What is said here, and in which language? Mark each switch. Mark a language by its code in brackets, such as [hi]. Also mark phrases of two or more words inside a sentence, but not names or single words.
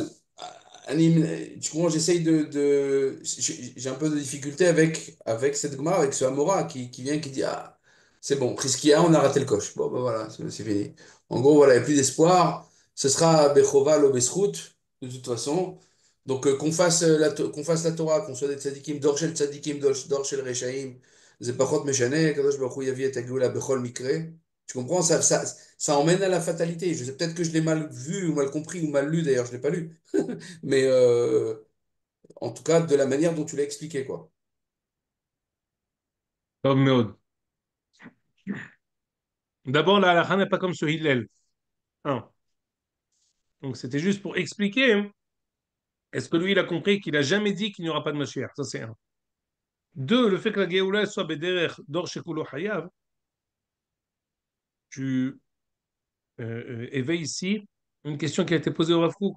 [fr] Tu comprends, j'essaye j'ai un peu de difficulté avec cette Gemara, avec ce Amora qui vient, qui dit, ah, c'est bon, Priskia, on a raté le coche. Bon, ben voilà, c'est fini. En gros, voilà, il n'y a plus d'espoir. Ce sera Bechoval ou Besrout, de toute façon. Donc, qu'on fasse la Torah, qu'on soit des [he] צדיקים, דור של צדיקים, דור של רשעים, זה פחות משנה, קדוש ברוך הוא יביא את הגאולה בכל מקרה. [fr] Tu comprends? Ça emmène à la fatalité. Je sais peut-être que je l'ai mal vu ou mal compris ou mal lu, d'ailleurs, je ne l'ai pas lu. Mais en tout cas, de la manière dont tu l'as expliqué, quoi. [he] טוב מאוד. [fr] D'abord, la halakha n'est pas comme ce Hillel. Un. Donc, c'était juste pour expliquer. Est-ce que lui, il a compris qu'il a jamais dit qu'il n'y aura pas de Mashiach? Ça, c'est un. Deux, le fait que la Géoula soit Bederer, [he] דור שכולו חייב, [fr] tu éveilles ici une question qui a été posée au Rav Kook.